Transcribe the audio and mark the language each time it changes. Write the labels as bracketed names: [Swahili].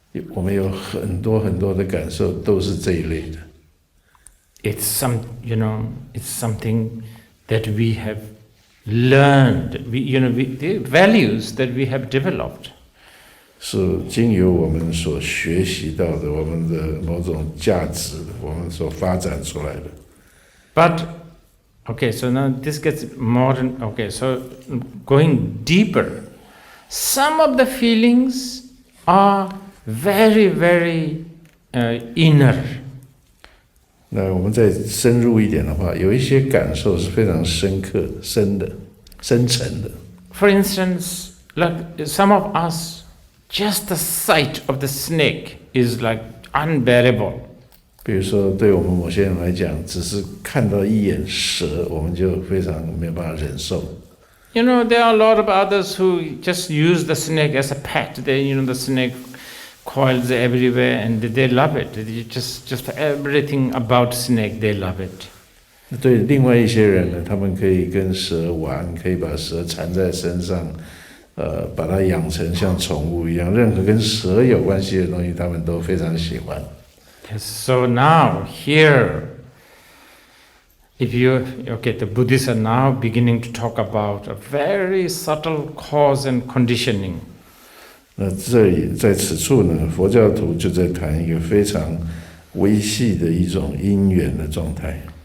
[Chinese] 我们有很多很多的感受都是这一类的。 [English] It's something that we have learned. The values that we have developed. [Chinese] 是经由我们所学习到的，我们的某种价值，我们所发展出来的。 [English] But okay, so now this gets modern. Okay, so going deeper, some of the feelings are very, very inner. [Chinese] 那我们再深入一点的话，有一些感受是非常深刻、深沉的。 [English] For instance, like some of us, just the sight of the snake is like unbearable. [Chinese] 比如说，对我们某些人来讲，只是看到一眼蛇，我们就非常没有办法忍受。 [English] There are a lot of others who just use the snake as a pet. The snake coils everywhere, and they love it. Just everything about snake, they love it. [Chinese] 对另外一些人呢，他们可以跟蛇玩，可以把蛇缠在身上，把它养成像宠物一样，任何跟蛇有关系的东西，他们都非常喜欢。 [English] So now here, the Buddhists are now beginning to talk about a very subtle cause and conditioning. [Chinese] 那这里在此处呢，佛教徒就在谈一个非常微细的一种因缘的状态。